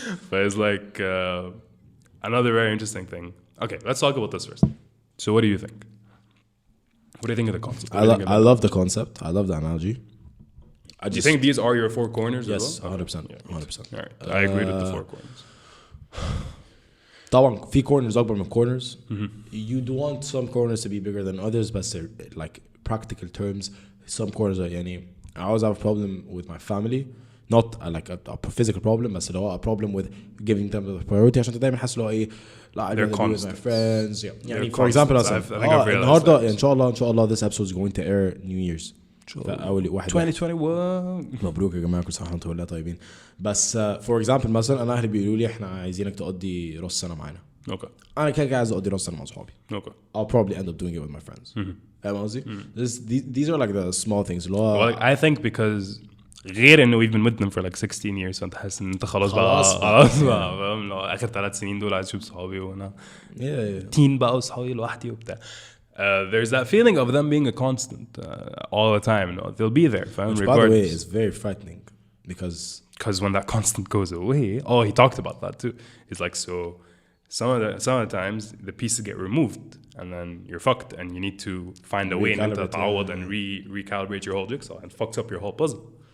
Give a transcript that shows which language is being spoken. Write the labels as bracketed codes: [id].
[en] But it's like another very interesting thing. Okay, let's talk about this first. So, what do you think? What do you think of the concept? I love the concept. I love the analogy. Do you think these are your 4 corners? Yes, as well? 100%. 100%. All right, I agree with the 4 corners. [ar] طبعا في corners أكبر من corners. [en] You do want some corners to be bigger than others, but like practical terms, some corners are يعني I always have a problem with my family, not like a physical problem, [ar] بس اللي هو [en] a problem with giving them the priority [ar] عشان دايما حاسس اللي هو إيه لا [en] I'd rather be with my friends. يعني for example [ar] النهارده إن شاء الله [en] this episode is going to air New Year's. [ar] أول 2021 مبروك يا جماعة كل سنة وانتم والله طيبين. بس [en] for example [ar] مثلا أنا أهلي بيقولوا لي إحنا عايزينك تقضي راس سنة معانا. [en] Okay. [ar] أنا كده عايز أقضي راس سنة مع صحابي. [en] Okay. I'll probably end up doing it with my friends. [ar] فاهم قصدي؟ [en] These are like the small things. Well, I think because [ar] غير إنه [en] we've been with them for like 16 years [ar] فأنت حاسس إن أنت خلاص بقى فاهم لو آخر 3 سنين دول عايز أشوف صحابي وأنا تين بقى وصحابي لوحدي وبتاع. [en] There's that feeling of them being a constant all the time. No, they'll be there. Which, by the way, is very frightening because when that constant goes away, he talked about that too. It's like so. Some of the times the pieces get removed, and then you're fucked, and you need to find a way to [ar] تعوض [en] and recalibrate your whole jigsaw, and fucks up your whole puzzle.